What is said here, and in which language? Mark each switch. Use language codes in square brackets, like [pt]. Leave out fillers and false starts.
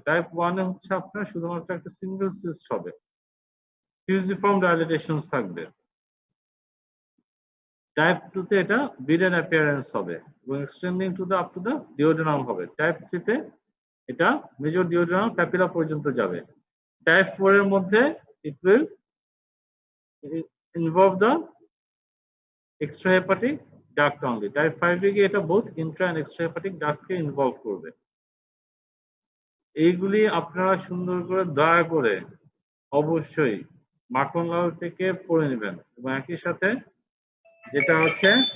[bn] Type 1 এ হচ্ছে আপনার শুধুমাত্র একটা সিঙ্গেল সিস্ট হবে, ফিউজিফর্ম ডাইলেটেশনস থাকবে। টাইপ 2 তে এটা বিডেন অ্যাপিয়ারেন্স হবে এবং [en] extending to the up to the duodenum [bn] হবে। টাইপ 3 তে এটা মেজর ডিওডেনাম প্যাপিলা পর্যন্ত যাবে। টাইপ 4 এর মধ্যে [en] it will involve the extrahepatic duct only. [bn] Type 5 এ গিয়ে এটা [en] both intra and extrahepatic duct [bn] K involve করবে। এইগুলি আপনারা সুন্দর করে দয়া করে অবশ্যই মাখন লাল থেকে পড়ে নেবেন এবং একই সাথে যেটা হচ্ছে